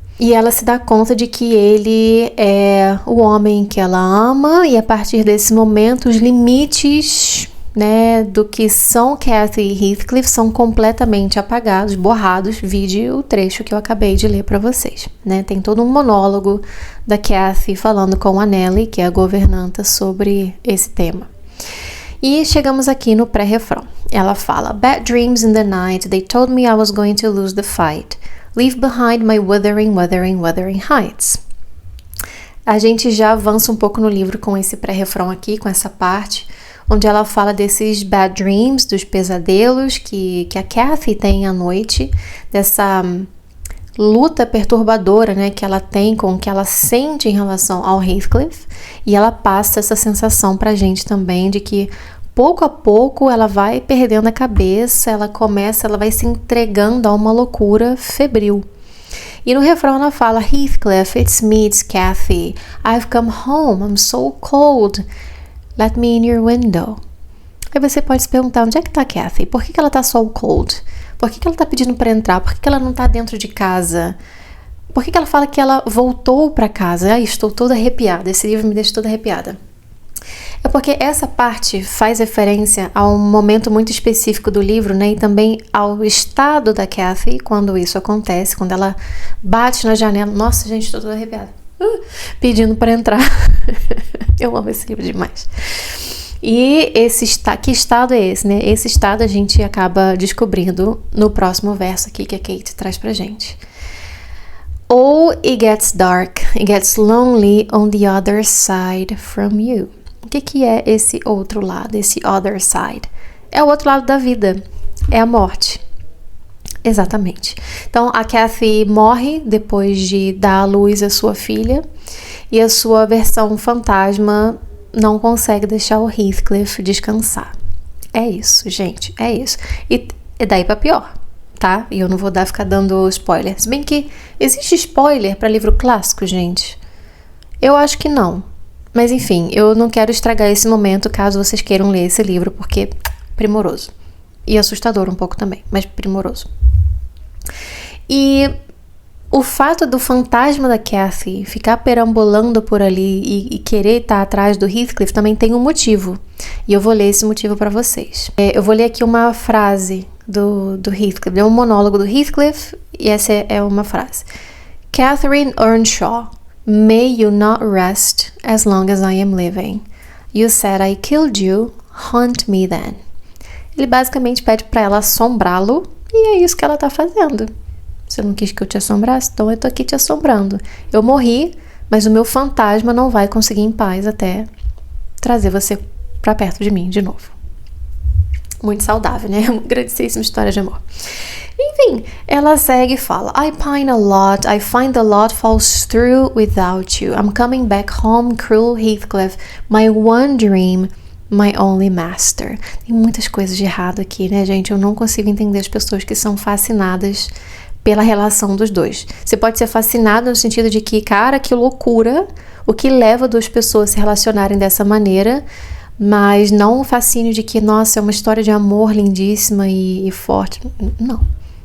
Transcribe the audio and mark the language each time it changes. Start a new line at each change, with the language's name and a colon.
Portuguese: E ela se dá conta de que ele é o homem que ela ama e a partir desse momento os limites, né, do que são Kathy e Heathcliff são completamente apagados, borrados, vide o trecho que eu acabei de ler para vocês, né? Tem todo um monólogo da Kathy falando com a Nellie, que é a governanta, sobre esse tema. E chegamos aqui no pré-refrão. Ela fala,
English: Bad dreams in the night, they told me I was going to lose the fight. Leave behind my wuthering heights.
Portuguese: A gente já avança um pouco no livro com esse pré-refrão aqui, com essa parte, onde ela fala desses
English: bad dreams,
Portuguese: dos pesadelos que a Kathy tem à noite, dessa luta perturbadora, né, que ela tem com o que ela sente em relação ao Heathcliff, e ela passa essa sensação pra gente também de que pouco a pouco ela vai perdendo a cabeça, ela vai se entregando a uma loucura febril. E no refrão ela fala, Heathcliff,
English: it's me, it's Kathy. I've come home, I'm so cold. Let me in your window.
Portuguese: Aí você pode se perguntar, onde é que tá a Kathy? Por que ela tá
English: so cold?
Portuguese: Por que ela tá pedindo para entrar? Por que ela não tá dentro de casa? Por que ela fala que ela voltou para casa? Ai, estou toda arrepiada, esse livro me deixa toda arrepiada. É porque essa parte faz referência a um momento muito específico do livro, né? E também ao estado da Kathy quando isso acontece, quando ela bate na janela. Nossa, gente, estou toda arrepiada. Pedindo para entrar. Eu amo esse livro demais. E que estado é esse, né? Esse estado a gente acaba descobrindo no próximo verso aqui que a Kate traz pra gente.
English: Oh, it gets dark, it gets lonely on the other side from you.
Portuguese: O que é esse outro lado, esse
English: other side?
Portuguese: É o outro lado da vida, é a morte. Exatamente. Então, a Kathy morre depois de dar à luz a sua filha e a sua versão fantasma não consegue deixar o Heathcliff descansar. É isso, gente, é isso. E daí pra pior. tá? E eu não vou ficar dando spoiler. Se bem que existe spoiler para livro clássico, gente? Eu acho que não. Mas enfim, eu não quero estragar esse momento caso vocês queiram ler esse livro, porque primoroso. E assustador um pouco também, mas primoroso. E o fato do fantasma da Cathy ficar perambulando por ali e querer estar atrás do Heathcliff também tem um motivo. E eu vou ler esse motivo para vocês. Eu vou ler aqui uma frase do Heathcliff. É um monólogo do Heathcliff e essa é uma frase.
English: Catherine Earnshaw, may you not rest as long as I am living. You said I killed you, haunt me then.
Portuguese: Ele basicamente pede para ela assombrá-lo e é isso que ela tá fazendo. Você não quis que eu te assombrasse? Então eu tô aqui te assombrando. Eu morri, mas o meu fantasma não vai conseguir em paz até trazer você pra perto de mim de novo. Muito saudável, né? Uma grandíssima história de amor. Enfim, ela segue e fala:
English: I pine a lot, I find the lot falls through without you. I'm coming back home, cruel Heathcliff, my one dream, my only master.
Portuguese: Tem muitas coisas de errado aqui, né, gente? Eu não consigo entender as pessoas que são fascinadas pela relação dos dois. Você pode ser fascinado no sentido de que, cara, que loucura, o que leva duas pessoas a se relacionarem dessa maneira, mas não o fascínio de que, nossa, é uma história de amor lindíssima e forte. Não.